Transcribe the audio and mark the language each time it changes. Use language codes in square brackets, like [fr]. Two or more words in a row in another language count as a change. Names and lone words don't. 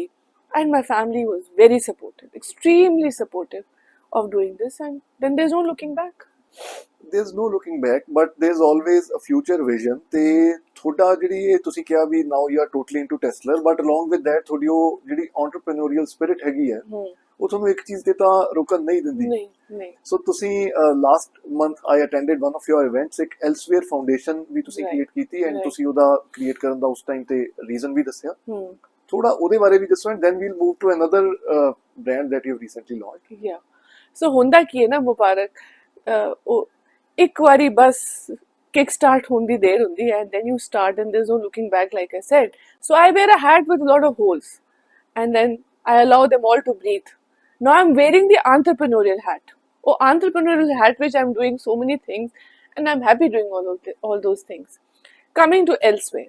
[en] And my family was very supportive, extremely supportive of doing this. And then there's no looking back. there's no looking back, but there's always a future vision. [pa] ਤੇ ਤੁਹਾਡਾ ਜਿਹੜੀ ਇਹ ਤੁਸੀਂ ਕਿਹਾ ਵੀ [en] now you are totally into Tesla, but along with that [pa] ਤੁਹਾਡੀ ਉਹ ਜਿਹੜੀ [en] entrepreneurial spirit [pa] ਹੈਗੀ ਹੈ ਉਹ ਤੁਹਾਨੂੰ ਇੱਕ ਚੀਜ਼ ਤੇ ਤਾਂ ਰੁਕਣ ਨਹੀਂ ਦਿੰਦੀ. ਨਹੀਂ. ਸੋ ਤੁਸੀਂ [en] last month I attended one of your events, [pa] ਇੱਕ Elsewhere Foundation ਵੀ ਤੁਸੀਂ ਕ੍ਰੀਏਟ ਕੀਤੀ ਐਂਡ ਤੁਸੀਂ ਉਹਦਾ ਕ੍ਰੀਏਟ ਕਰਨ ਦਾ ਉਸ ਟਾਈਮ ਤੇ ਰੀਜ਼ਨ ਵੀ ਦੱਸਿਆ. ਥੋੜਾ ਉਹਦੇ ਬਾਰੇ ਵੀ ਦੱਸੋ ਐਂਡ [en] then we'll move to another brand that you've recently launched. [pa] Yeah. So ਹੁੰਦਾ ਕੀ ਹੈ ਨਾ ਮੁਬਾਰਕ, ਇੱਕ ਵਾਰੀ ਬਸ [en] kick start [pa] ਹੋਣ ਦੀ ਦੇਰ ਹੁੰਦੀ ਹੈ, [en] and then you start and there's no looking back, like I said. So I wear a hat with a lot of holes and then I allow them all to breathe. Now I'm wearing the entrepreneurial hat. Entrepreneurial hat which I'm doing so many things and I'm happy doing all those things. Coming to Elsewhere.